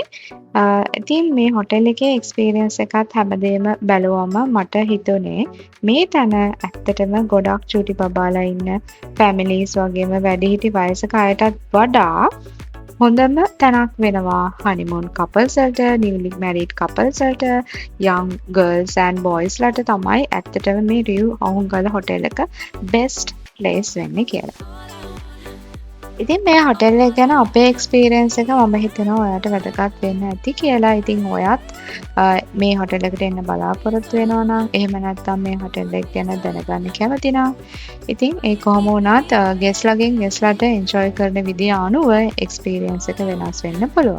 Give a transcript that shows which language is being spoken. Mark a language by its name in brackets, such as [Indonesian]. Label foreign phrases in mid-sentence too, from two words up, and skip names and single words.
[Sinhala] ඉතින් මේ හොටෙල් එකේ එක්ස්පීරියන්ස් එකත් හැමදේම බැලුවම මට හිතුනේ මේ තැන ඇත්තටම ගොඩක් චූටි බබාලා ඉන්න ෆැමිලිස් වගේම වැඩිහිටි වයසක අයටත් වඩා හොඳම තැනක් වෙනවා [English] honeymoon couples [Sinhala] වලට, [English] newly married couples [Sinhala] වලට, [English] young girls and boys [Sinhala] ලට තමයි ඇත්තටම මේ රිව් අහුන්ගල හොටෙල් එක [English] best place [Sinhala] වෙන්නේ කියලා. ඉතින් මේ හොටෙල් එක ගැන අපේ එක්ස්පීරියන්ස් එක මම හිතනවා ඔයාලට වැදගත් වෙන්න ඇති කියලා. ඉතින් ඔයත් මේ හොටෙල් එකට එන්න බලාපොරොත්තු වෙනවා නම් එහෙම නැත්නම් මේ හොටෙල් එක ගැන දැනගන්න කැමති නම් ඉතින් ඒ කොහොම වුණත් ගෙස්ලගෙන් ගෙස්ලට එන්ජොයි කරන විදිය අනුව එක්ස්පීරියන්ස් එක වෙනස් වෙන්න පුළුවන්.